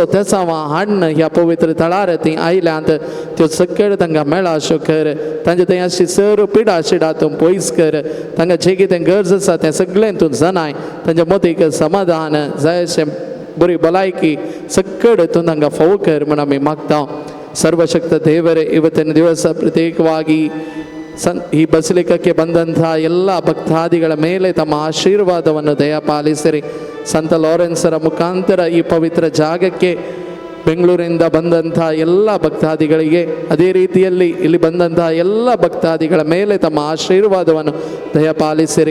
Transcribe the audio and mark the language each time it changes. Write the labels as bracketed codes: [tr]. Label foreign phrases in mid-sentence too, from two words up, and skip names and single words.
[kok] तेसावां हाडन ह्या पवित्र थळार ती आयल्यांत त्यो सकयल तांकां मेळा अशें कर तांचे थंय अशी सर्व पिडा शिडा तूं पयस कर तांकां जे कितें गरज आसा तें सगळें तूं जाणाय तांच्या मतीक समाधान जाय अशें बरी भलायकी सकयल तूं तांकां फावो कर म्हण आमी मागता [kn] ಸರ್ವಶಕ್ತ ದೇವರೇ ಇವತ್ತಿನ ದಿವಸ ಪ್ರತ್ಯೇಕವಾಗಿ ಈ ಬಸಲಿಕಕ್ಕೆ ಬಂದಂತಹ ಎಲ್ಲ ಭಕ್ತಾದಿಗಳ ಮೇಲೆ ತಮ್ಮ ಆಶೀರ್ವಾದವನ್ನು ದಯಪಾಲಿಸಿರಿ. ಸಂತ ಲಾರೆನ್ಸರ ಮುಖಾಂತರ ಈ ಪವಿತ್ರ ಜಾಗಕ್ಕೆ ಬೆಂಗಳೂರಿಂದ ಬಂದಂಥ ಎಲ್ಲ ಭಕ್ತಾದಿಗಳಿಗೆ ಅದೇ ರೀತಿಯಲ್ಲಿ ಇಲ್ಲಿ ಬಂದಂತಹ ಎಲ್ಲ ಭಕ್ತಾದಿಗಳ ಮೇಲೆ ತಮ್ಮ ಆಶೀರ್ವಾದವನ್ನು ದಯಪಾಲಿಸಿರಿ.